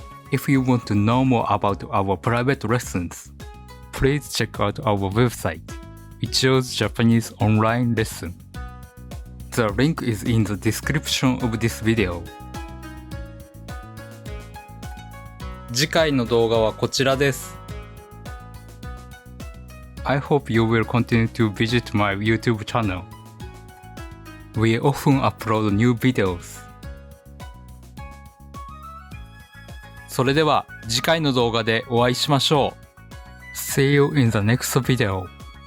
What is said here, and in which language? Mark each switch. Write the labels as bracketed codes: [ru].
[en] If you want to know more about our private lessons, please check out our website, Ichiyo's Japanese Online Lesson. The link is in the description of this video. [ja] 次回の動画はこちらです。 [en] I hope you will continue to visit my YouTube channel. We often upload new videos. [ja] それでは次回の動画でお会いしましょう。 [en] See you in the next video.